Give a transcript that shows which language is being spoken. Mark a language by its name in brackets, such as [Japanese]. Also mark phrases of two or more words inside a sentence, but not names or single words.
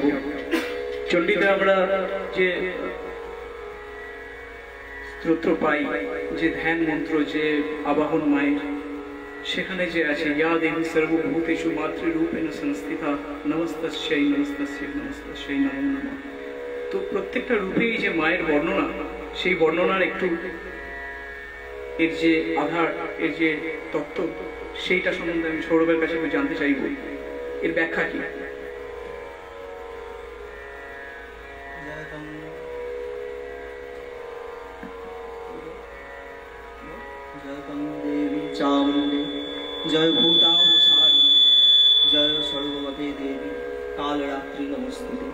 [Bangla] চণ্ডীতে আমরা যে স্তোত্র পাই, যে ধ্যান মন্ত্র, যে আবাহন মায়ের, সেখানে যে আছে [Sanskrit] ইয়া দেবী সর্বভূতেষু মাতৃরূপেণ সংস্থিতা নমস্তস্যৈ নমস্তস্যৈ নমস্তস্যৈ নমো নমঃ। [Bangla] তো প্রত্যেকটা রূপেই যে মায়ের বর্ণনা, সেই বর্ণনার একটু এর যে আধার, এর যে তত্ত্ব, সেইটা সম্বন্ধে আমি সৌরভের কাছে জানতে চাইব। এর ব্যাখ্যা কি? [Sanskrit] দেবী চামুণ্ডে জয় ভূতাবসারী জয় সর্বমতে দেবী কালরাত্রি নমস্তুতে।